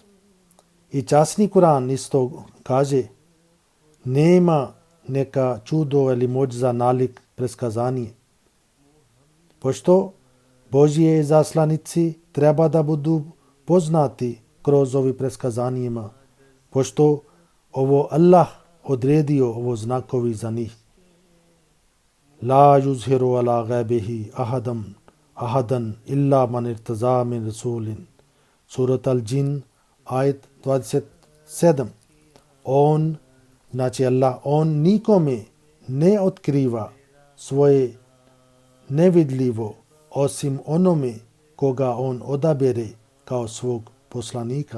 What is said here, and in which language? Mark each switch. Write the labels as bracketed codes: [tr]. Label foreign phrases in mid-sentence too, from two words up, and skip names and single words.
[bs] I časni Kuran isto kaže nema neka čudo ili moć za nalik predskazanje. Pošto Božje zaslanici treba da budu poznati kroz ovi predskazanjima, pošto ovo Allah odredio ovo znakovi za njih. [ar] La yuzhiru ala gaibihi ahadan illa man irtaza min rasulin. [bs] Surat Al-Jin, ajet 27. Znači Allah, on nikome ne otkriva svoje nevidljivo osim onome koga on odabere kao svog poslanika.